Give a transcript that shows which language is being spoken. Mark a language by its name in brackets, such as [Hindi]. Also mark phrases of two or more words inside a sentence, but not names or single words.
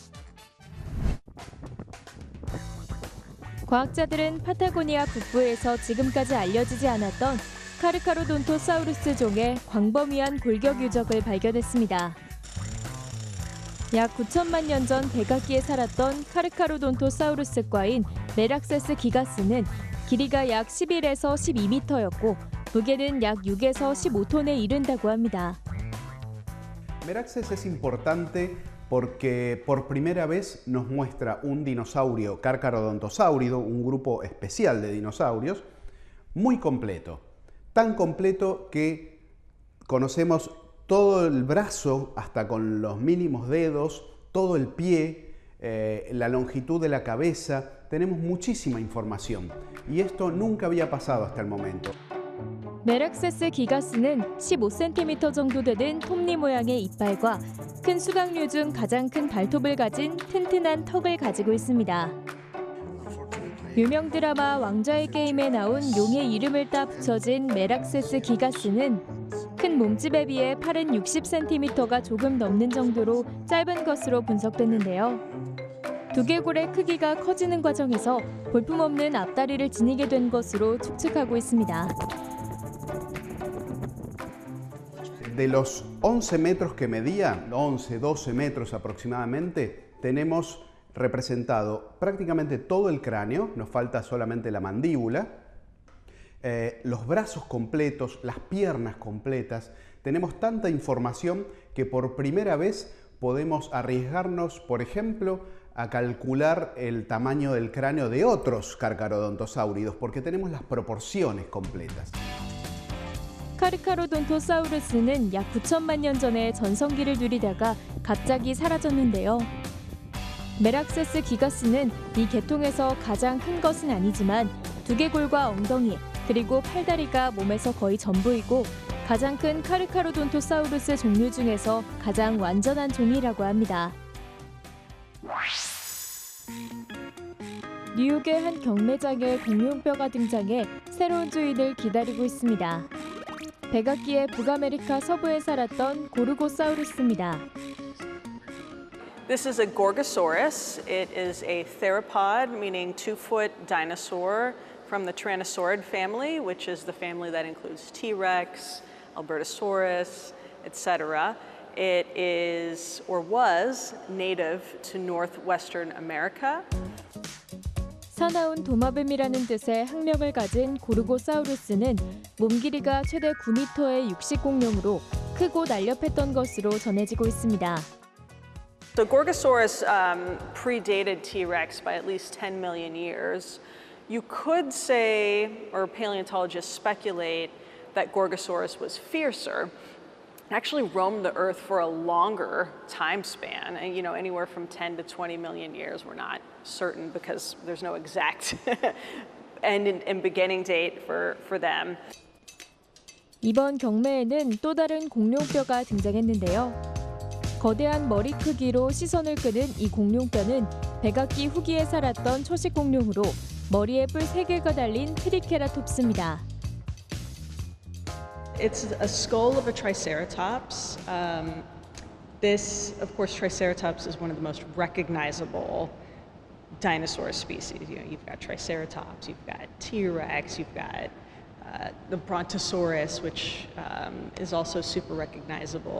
[Korean] 과학자들은 파타고니아 북부에서 지금까지 알려지지 않았던 카르카로돈토사우루스 종의 광범위한 골격 유적을 발견했습니다. 약 9천만 년 전 백악기에 살았던 카르카로돈토사우루스과인 메락세스 기가스는 길이가 약 11에서 12m였고 무게는 약 6에서 15톤에 이른다고 합니다. [Spanish] Meraxes es importante porque por primera vez nos muestra un dinosaurio Carcharodontosaurido, un grupo especial de dinosaurios, muy completo. Tan completo que conocemos todo el brazo hasta con los mínimos dedos, todo el pie, la longitud de la cabeza, tenemos muchísima información y esto nunca había pasado hasta el momento. [Korean] 메락세스 기가스는 15cm 정도 되는 톱니 모양의 이빨과 큰 수강류 중 가장 큰 발톱을 가진 튼튼한 턱을 가지고 있습니다. 유명 드라마 왕좌의 게임에 나온 용의 이름을 따 붙여진 메락세스 기가스는 큰 몸집에 비해 팔은 60cm가 조금 넘는 정도로 짧은 것으로 분석됐는데요. 두개골의 크기가 커지는 과정에서 볼품없는 앞다리를 지니게 된 것으로 추측하고 있습니다. [Spanish] De los 11 metros que medía, 11, 12 metros aproximadamente, tenemos representado prácticamente todo el cráneo, nos falta solamente la mandíbula, los brazos completos, las piernas completas. Tenemos tanta información que por primera vez podemos arriesgarnos, por ejemplo, a calcular el tamaño del cráneo de otros carcharodontosáuridos, porque tenemos las proporciones completas. [Korean] 카르카로돈토사우루스는 약 9천만 년 전에 전성기를 누리다가 갑자기 사라졌는데요. 메락세스 기가스는 이 계통에서 가장 큰 것은 아니지만 두개골과 엉덩이 그리고 팔다리가 몸에서 거의 전부이고 가장 큰 카르카로돈토사우루스 종류 중에서 가장 완전한 종이라고 합니다. 뉴욕의 한 경매장에 공룡뼈가 등장해 새로운 주인을 기다리고 있습니다. 백악기의 북아메리카 서부에 살았던 고르고사우루스입니다. [English] This is a Gorgosaurus. It is a theropod, meaning 2-foot dinosaur from the Tyrannosaurid family, which is the family that includes T-Rex, Albertosaurus, etc. It is, or was, native to northwestern America. [Korean] 사나운 도마뱀이라는 뜻의 학명을 가진 고르고사우루스는 몸 길이가 최대 9m의 육식공룡으로 크고 날렵했던 것으로 전해지고 있습니다. [English] So Gorgosaurus predated T-Rex by at least 10 million years. You could say, or paleontologists speculate, that Gorgosaurus was fiercer. It actually roamed the Earth for a longer time span, and anywhere from 10 to 20 million years. We're not certain because there's no exact end and beginning date for them. [Korean] 이번 경매에는 또 다른 공룡뼈가 등장했는데요. 거대한 머리 크기로 시선을 끄는 이 공룡뼈는 백악기 후기에 살았던 초식 공룡으로 머리에 뿔 3개가 달린 트리케라톱스입니다. [English] It's a skull of a Triceratops. This, of course, Triceratops is one of the most recognizable dinosaur species. You've got Triceratops, you've got T-Rex, you've got the Brontosaurus, which is also super recognizable.